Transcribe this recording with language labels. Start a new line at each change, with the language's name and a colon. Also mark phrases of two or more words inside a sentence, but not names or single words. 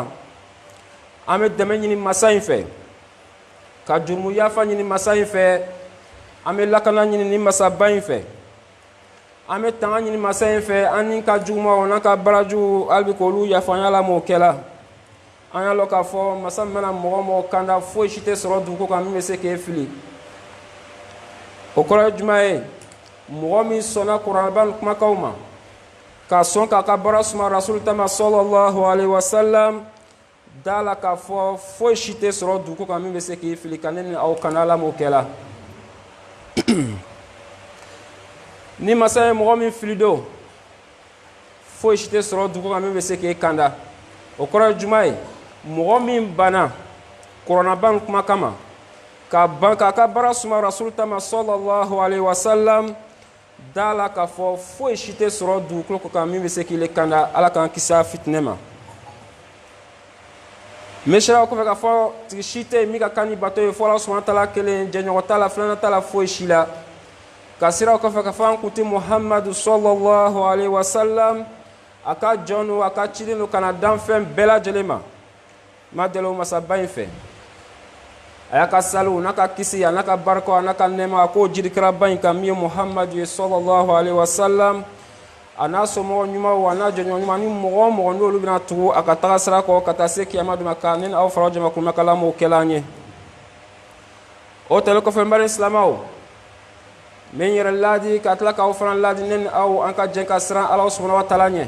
Bambara: An bɛ dɛmɛ ɲini masa in fɛ, ka jurumu yafa ɲini masa in fɛ, an bɛ lakana ɲini ni masaba in fɛ, an bɛ tanga ɲini masa in fɛ, an ni ka jugumaw n'an ka barajugu hali bi k'olu yafa an y'Ala m'o kɛla. An y'a lɔn k'a fɔ masa min bɛna mɔgɔ mɔgɔ kanda foyi si tɛ sɔrɔ dugu kan min bɛ se k'e fili. O kɔrɔ ye jumɛn ye? Mɔgɔ min sɔnna kuranɛba ni kumakaw ma, ka sɔn k'a ka baara suma rasulu ta ma
Arabic: صلى الله عليه وسلم,
Bambara: da la k'a fɔ foyi si tɛ sɔrɔ dugu kan min bɛ se k'i fili, ka ne ni aw kana. Ala m'o kɛla. Ni masa ye mɔgɔ min fili don, foyi si tɛ sɔrɔ dugu kan min bɛ se k'e kanda. O kɔrɔ ye jumɛn ye? Mɔgɔ min banna kuranɛba ni kuma kama, ka ban k'a ka baara suma rasulu ta ma
Arabic: صلى الله عليه وسلم,
Bambara: da la k'a fɔ foyi si tɛ sɔrɔ dugukolo kan min bɛ se k'ile kanda. Ala k'an kisi a fitinɛ ma. N bɛ sira o kɔfɛ k'a fɔ tigi si tɛ yen min ka kan ni bato ye fɔ Ala
Arabic: سبحانه وتعالى
Bambara: kelen, jɛɲɔgɔn t'a la, filanan t'a la, foyi si la. Ka sira o kɔfɛ k'a fɔ an kuntigi Muhamadu
Arabic: صلى الله عليه وسلم,
Bambara: a ka jɔn n'o a ka ciden n'o kana dan fɛn bɛɛ lajɛlen ma. Ma deli o masaba in fɛ, a y'a ka saliw n'a ka kisi a n'a ka barikaw a n'a ka nɛɛma a k'o jiri kɛraba in kan min ye Muhamadu ye
Arabic: صلى الله عليه وسلم,
Bambara: a n'a somɔgɔ ɲumanw a n'a jɛɲɔgɔn ɲuman ni mɔgɔ o mɔgɔ n'olu bɛna tugu a ka taga sira kɔ ka taa se kiyama dɔ ma, ka ne ni aw fara jama kun bɛ k'Ala m'o kɛla an ye. O tɛmɛnen kɔfɛ n balimaw silamɛw, n bɛ n yɛrɛ laadi ka tila k'aw fana laadi ne ni aw an ka jɛ ka siran Ala
Arabic: سبحانه وتعالى
Bambara: ɲɛ.